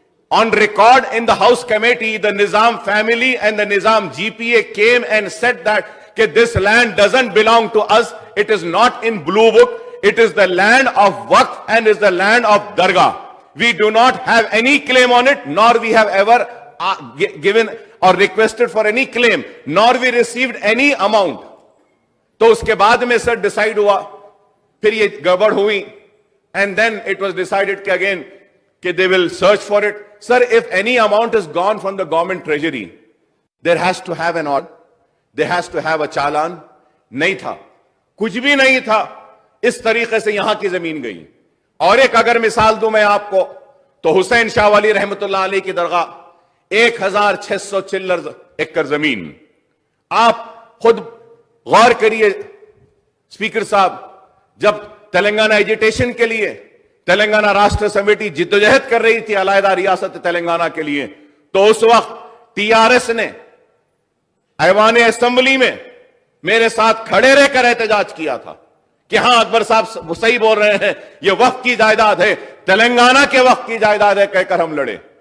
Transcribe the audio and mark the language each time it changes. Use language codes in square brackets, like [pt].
[en] On record in the House Committee, the Nizam family and the Nizam GPA came and said that this land doesn't belong to us. It is not in Blue Book. It is the land of Waqf and is the land of Dargah. We do not have any claim on it, nor we have ever given or requested for any claim, nor we received any amount. [ur] تو اس کے بعد میں سر decide ہوا، پھر یہ گڑبڑ ہوئی، [en] and then it was decided again [ur] کہ [en] they will search for it. Sir, if any amount is gone from the government treasury, there has to have an order, there has to have a challan. [ur] نہیں تھا، کچھ بھی نہیں تھا. اس طریقے سے یہاں کی زمین گئی. اور ایک اگر مثال دوں میں آپ کو تو حسین شاہ ولی رحمت اللہ علیہ کی درگاہ 1600 چلر ایکڑ زمین. آپ خود غور کریے اسپیکر صاحب، جب تلنگانہ ایجیٹیشن کے لیے تلنگانہ راشٹر سمیتی جدوجہد کر رہی تھی علیحدہ ریاست تلنگانہ کے لیے، تو اس وقت ٹی آر ایس نے ایوان اسمبلی میں میرے ساتھ کھڑے رہ کر احتجاج کیا تھا کہ ہاں اکبر صاحب صحیح بول رہے ہیں، یہ وقف کی جائیداد ہے، تلنگانہ کے وقف کی جائیداد ہے کہہ کر ہم لڑے.